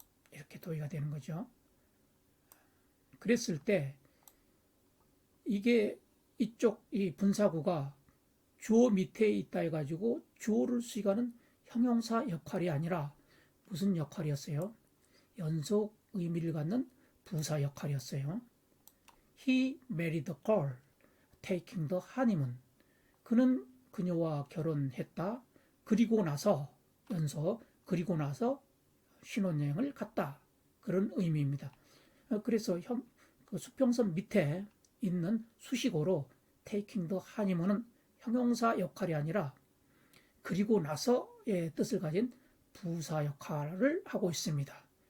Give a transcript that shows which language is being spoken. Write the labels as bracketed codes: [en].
[ko] 이렇게 도의가 되는 거죠. 그랬을 때 이게 이쪽 이 분사구가 주어 밑에 있다 해가지고 주어를 수식하는 형용사 역할이 아니라 무슨 역할이었어요? 연속 의미를 갖는 부사 역할이었어요. [en] He married the girl, taking the honeymoon. [ko] 그는 그녀와 결혼했다. 그리고 나서 그리고 나서 신혼여행을 갔다. 그런 의미입니다. 그래서 그 수평선 밑에 있는 수식어로 [en] taking the honeymoon [ko] 은 형용사 역할이 아니라 그리고 나서의 뜻을 가진 부사 역할을 하고 있습니다.